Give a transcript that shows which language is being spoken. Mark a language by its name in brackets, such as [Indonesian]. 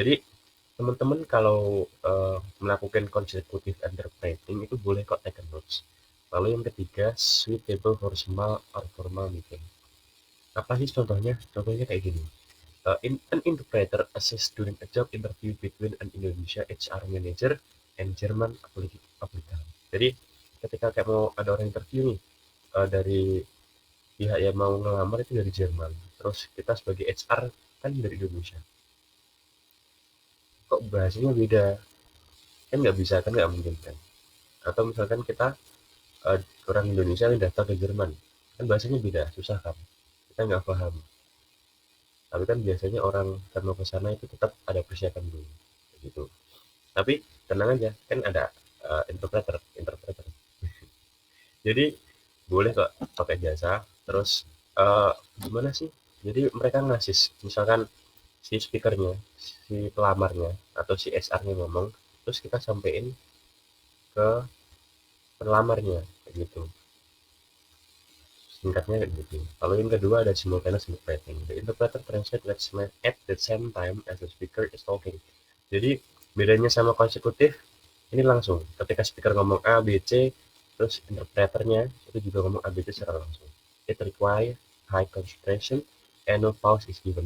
[Indonesian] Jadi teman-teman kalau melakukan consecutive interpreting itu boleh kok take notes. Lalu yang ketiga, suitable for small or formal meeting. Apa sih contohnya? Contohnya kayak gini. [English] An interpreter assists during a job interview between an Indonesia HR manager and German applicant. [Indonesian] Jadi ketika kayak mau ada orang interview nih dari pihak yang mau ngelamar itu dari Jerman, terus kita sebagai HR kan dari Indonesia, kok bahasanya beda, kan nggak bisa, kan nggak mungkin kan. Atau misalkan kita orang Indonesia yang datang ke Jerman, kan bahasanya beda, susah kan, kita nggak paham. Tapi kan biasanya orang karena ke sana itu tetap ada persiapan dulu gitu. Tapi tenang aja, kan ada interpreter. Jadi boleh kok pakai jasa. Terus gimana sih, jadi mereka ngasih misalkan si speakernya, si pelamarnya atau si SR-nya ngomong, terus kita sampein ke pelamarnya kayak gitu, singkatnya kayak gitu. Lalu yang kedua ada simultaneous interpreting. [English] The interpreter translate words at the same time as the speaker is talking. [Indonesian] Jadi bedanya sama konsekutif, ini langsung ketika speaker ngomong A B C, terus interpreternya itu juga ngomong A B C secara langsung. [English] It require high concentration and no pause is given.